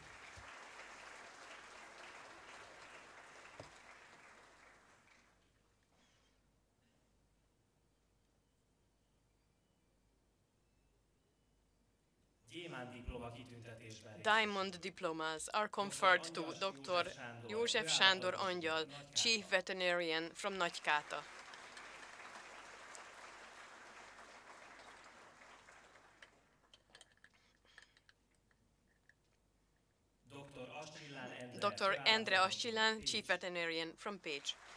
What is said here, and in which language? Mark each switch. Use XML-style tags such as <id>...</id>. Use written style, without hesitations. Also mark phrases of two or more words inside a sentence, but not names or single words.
<en>Diamond diplomas are conferred to Dr. József Sándor Angyal, Chief Veterinarian from Nagykáta. Dr. Endre Ascsillán, Chief Veterinarian from Pécs.</en>